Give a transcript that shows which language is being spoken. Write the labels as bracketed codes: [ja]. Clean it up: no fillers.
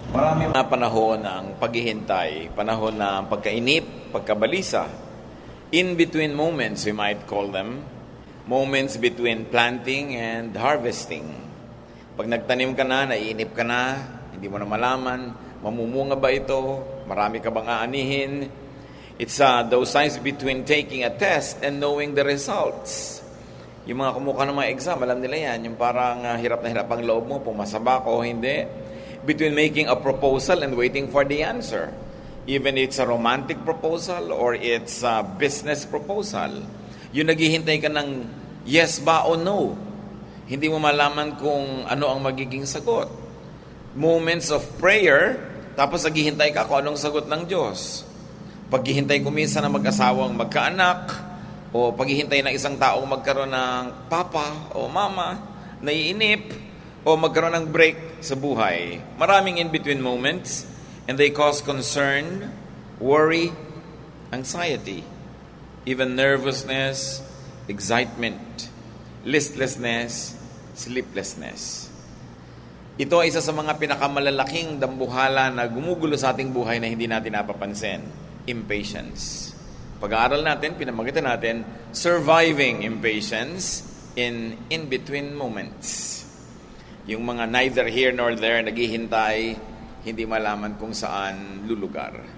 [tl] Marami mga panahon ng paghihintay, panahon ng pagkainip, pagkabalisa. [en] In between moments, we might call them. Moments between planting and harvesting. [tl] Pag nagtanim ka na, naiinip ka na, hindi mo na malaman, mamumunga ba ito, marami ka bang aanihin. [en] It's those times between taking a test and knowing the results. [tl] Yung mga kumuha ng mga exam, alam nila yan, yung parang hirap na hirap ang loob mo, pumasa ba ako o hindi. [en] Between making a proposal and waiting for the answer. Even it's a romantic proposal or it's a business proposal. [tl] Yung naghihintay ka ng yes ba o no. Hindi mo malaman kung ano ang magiging sagot. [en] Moments of prayer, [tl] tapos naghihintay ka kung anong sagot ng Diyos. Paghihintay ko minsan na mag-asawang magkaanak, o paghihintay ng isang taong magkaroon ng papa o mama, naiinip, o magkaroon ng break sa buhay. [en] Maraming in-between moments, and they cause concern, worry, anxiety, even nervousness, excitement, listlessness, sleeplessness. [tl] Ito ay isa sa mga pinakamalalaking dambuhala na gumugulo sa ating buhay na hindi natin napapansin. [en] Impatience. [tl] Pag-aaral natin, pinamagitan natin, [en] surviving impatience in between moments. [tl] Yung mga [en] neither here nor there, [tl] naghihintay, hindi malaman kung saan lulugar.